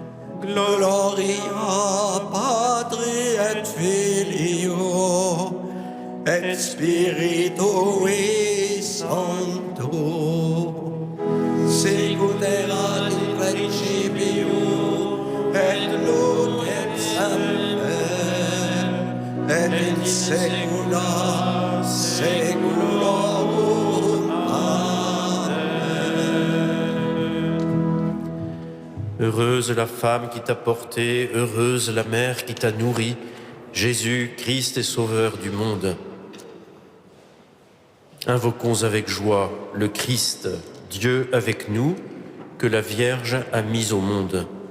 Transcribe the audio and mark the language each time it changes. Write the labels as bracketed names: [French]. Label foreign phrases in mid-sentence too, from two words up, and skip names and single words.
[Latin] Gloria Patri et Filio et Spiritui Sancto, sicut erat in principio et nunc et semper et in saecula saeculorum. [French] Heureuse la femme qui t'a porté, heureuse la mère qui t'a nourri, Jésus, Christ et Sauveur du monde. Invoquons avec joie le Christ, Dieu avec nous, que la Vierge a mis au monde.